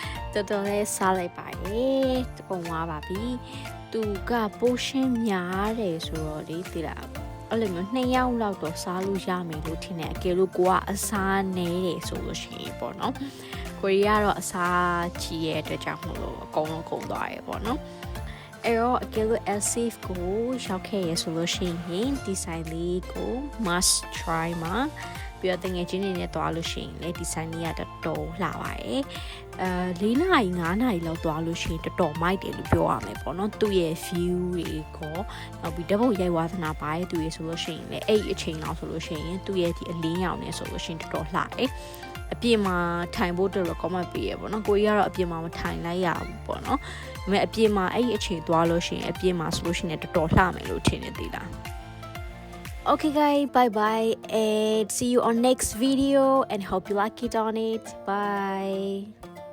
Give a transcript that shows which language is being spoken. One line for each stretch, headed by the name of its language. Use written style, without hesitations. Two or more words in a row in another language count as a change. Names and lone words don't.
Burmese: တော်တော်လေးစားလိုက်ပါတယ်ပုံသွားပါပြီသူကပိုရှင်များတယ်ဆိုတော့လေသိလားအဲ့လိုမျိုး2ယောက်လောက်တော့စားလို့ရမယ်လို့ထင်တယ်အကယ်လို့ကိုကအစားနည်းတယ်ဆိုလို့ရှိရင်ပေါ့နော်ကိုရီးယားတော့အ စားကြီးရဲ့အတွက်ကြောင့်မလို့အကုန်လုံးကုန်သွားရဲ့ပေါ့နော်အဲ့တော့အကယ်လို့ Elsif ကိုရောက်ခဲ့ရဆိုလို့ရှိရင်ဒီဆိုင်လေးကို
English: must try
Burmese: မှာပြီးတော့တကယ်ချင်းနေနဲ့တွား လို့ရှိရင်လေဒီဆိုင်လေးကတော်တော်လှပါတယ်4နာရီ5နာရီလောက်တွားလို့ရှိရင်တော်တော်မိုက်တယ်လို့ပြောရမယ်ပေါ့နော်သူ့ရဲ့ view တွေကို နောက်ပြီးဓာတ်ပုံရိုက်ဝါသနာပါရဲ့သူရဲ့ဆိုလို့ရှိရင်လေအဲ့အချိန်လောက်ဆိုလို့ရှိရင်သူ့ရဲ့ဒီအလင်းရောင်နဲ့ဆိုလို့ရှိရင်တော်တော်လှတယ်အပြင်မှာထိုင်ဖို့တော်တော် comment ပေးရပေါ့နော်ကိုကြီးကတော့အပြင်မှာမထိုင်လိုက်ရဘူးပေါ့နော်ဒါပေမဲ့အပြင်မှာအဲ့ဒီအချိန်သွားလို့ရှိရင်အပြင်မှာဆိုလို့ရှိရင်တော်တော်လှမယ်လို့ထင်နေသေးလား
English: Okay guys, bye bye and see you on next video and hope you like it on it. Bye.